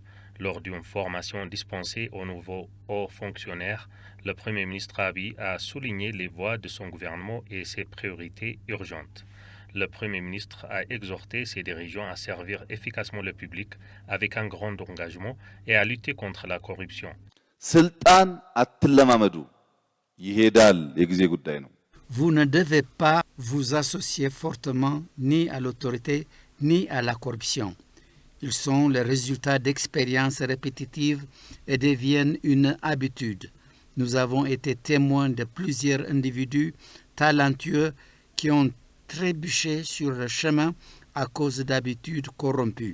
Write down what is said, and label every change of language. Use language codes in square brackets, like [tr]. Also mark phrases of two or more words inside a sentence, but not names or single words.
[fr] Lors d'une formation dispensée aux nouveaux hauts fonctionnaires, le Premier ministre Abiy a souligné les voies de son gouvernement et ses priorités urgentes. Le Premier ministre a exhorté ses dirigeants à servir efficacement le public avec un grand engagement et à lutter contre la corruption. [am] ስልጣን አትለማመዱ ይሄዳል የጊዜ ጉዳይ ነው [fr] Vous ne devez pas vous associer fortement ni à l'autorité ni à la corruption. Ils sont le résultat d'expériences répétitives et deviennent une habitude. Nous avons été témoins de plusieurs individus talentueux qui ont trébuché sur le chemin à cause d'habitudes corrompues.